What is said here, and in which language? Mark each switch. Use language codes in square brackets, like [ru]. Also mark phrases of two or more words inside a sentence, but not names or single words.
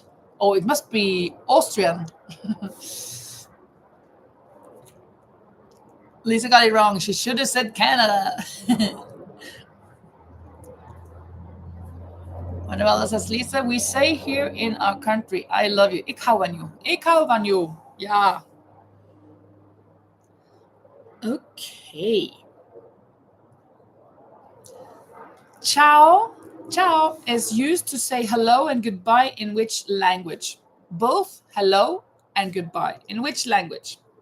[en] Oh, it must be Austrian. Lisa got it wrong. She should have said Canada. Manuela says, Lisa, we say here in our country, I love you. [nl] Ik hou van you. Ik hou van you. Yeah. [en] Okay. Ciao. Ciao is used to say hello and goodbye in which language? Both hello and goodbye. In which language?